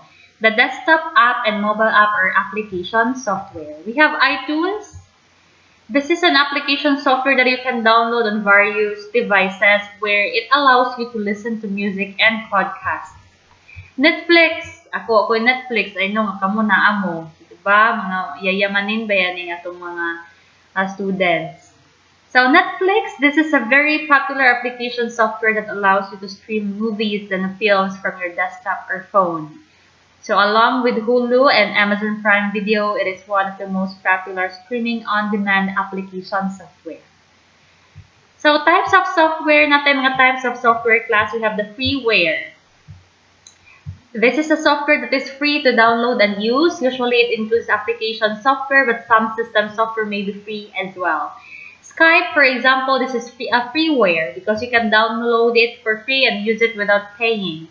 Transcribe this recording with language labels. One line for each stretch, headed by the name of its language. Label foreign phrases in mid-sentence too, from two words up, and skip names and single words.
English: The desktop app and mobile app are application software. We have iTunes. This is an application software that you can download on various devices where it allows you to listen to music and podcasts.
Cebuano: Netflix. Ako Netflix.
English: I know
Cebuano: nga kamo na amo. Diba? Mga yayamanin ba yan atong mga students.
English: So Netflix, this is a very popular application software that allows you to stream movies and films from your desktop or phone. So along with Hulu and Amazon Prime Video, it is one of the most popular streaming on-demand application software. So types of software, natin mga types of software class, we have the freeware. This is a software that is free to download and use. Usually it includes application software, but some system software may be free as well. Skype, for example, this is a freeware because you can download it for free and use it without paying.